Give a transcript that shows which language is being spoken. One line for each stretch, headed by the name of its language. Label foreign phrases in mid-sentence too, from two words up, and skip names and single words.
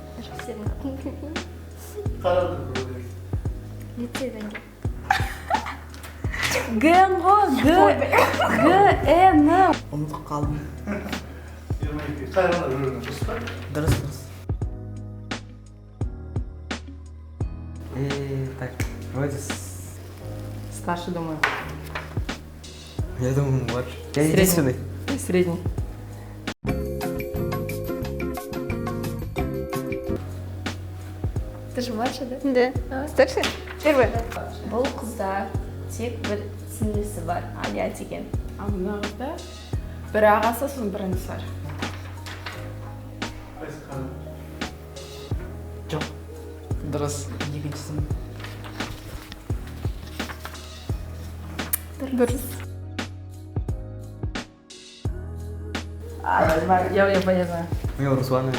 Kazakh: Қарады. Лицейден Г Н. Ұмытып қалдым. 22. Қайрана жүрген дұрыс па? Дұрыс.
Russian: Так, вроде Старший, думаю. Я думаю, младший. Я Средний. единственный. Средний. Ты же младший, да? Да. Старший? Первый.
Kazakh: Бұл қызда тек бір сіңлісі бар, Алия деген. А мына қызда бір ағасы, сосын бір інісі бар. Қайсы қарады? Жоқ. Дұрыс. Екіншісін. Дұрыс.
Russian: Я знаю. Меня Русланович.